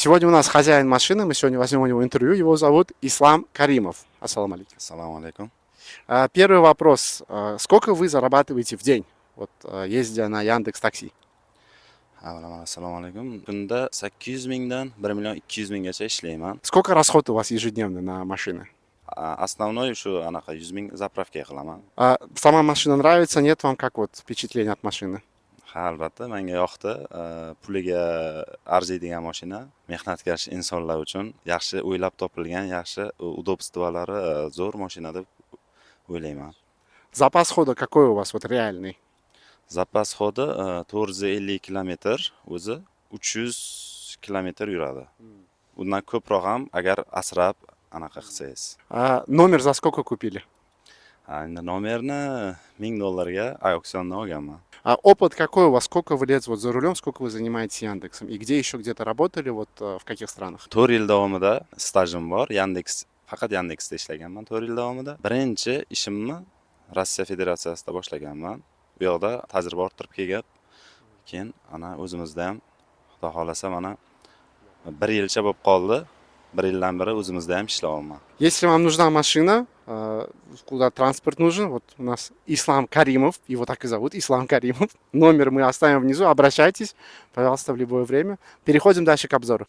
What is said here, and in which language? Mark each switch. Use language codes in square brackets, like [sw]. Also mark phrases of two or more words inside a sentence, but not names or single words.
[ru] Сегодня у нас хозяин машины, мы сегодня возьмем у него интервью, его зовут Ислам Каримов. Ассаламу алейкум. Ассаламу алейкум. Первый вопрос. Сколько вы зарабатываете в день, вот, ездя на Яндекс Такси? [uz] Assalomu alaykum. Kunda 800 mingdan 1 million 200 minggacha ishlayman. [ru] Сколько расход у вас ежедневно на машины? [uz] Основной shu anaqa 100 ming zapravka qilaman. [ru] Сама машина нравится, нет вам как вот впечатление от машины? [uz] Ha, albatta menga yoqdi. Puliga arziydigan mashina, mehnatkash insonlar uchun yaxshi o'ylab topilgan, yaxshi udobstvolari zo'r mashina deb o'ylayman. [ru] Запас хода какой у вас вот реальный? [uz] Zapas xodi 450 kilometr, o'zi 300 kilometr yuradi. Undan ko'proq ham agar asrab anaqa qilsangiz. [ru] Номер за сколько купили? [uz] Endi nomerni $1000 auksiondan olganman. [ru] Опыт какой у вас? Сколько вы лет вот за рулем, сколько вы занимаетесь Яндексом? И где еще где-то работали, вот в каких странах? [uz] 4 yil davomida stajim bor. Faqat Yandexda ishlaganman 4 yil davomida. Birinchi ishimni Rossiya Federatsiyasida boshlaganman. Bu yoqda tajriba orttirib kelib, keyin ana o'zimizda ham Xudo xolasa mana 1 yilcha bo'lib qoldi. 1 yildan beri o'zimizda ham ishlayapman. [ru] Если вам нужна машина, куда транспорт нужен, вот у нас Ислам Каримов, его так и зовут, Ислам Каримов. Номер мы оставим внизу, обращайтесь, пожалуйста, в любое время. Переходим дальше к обзору.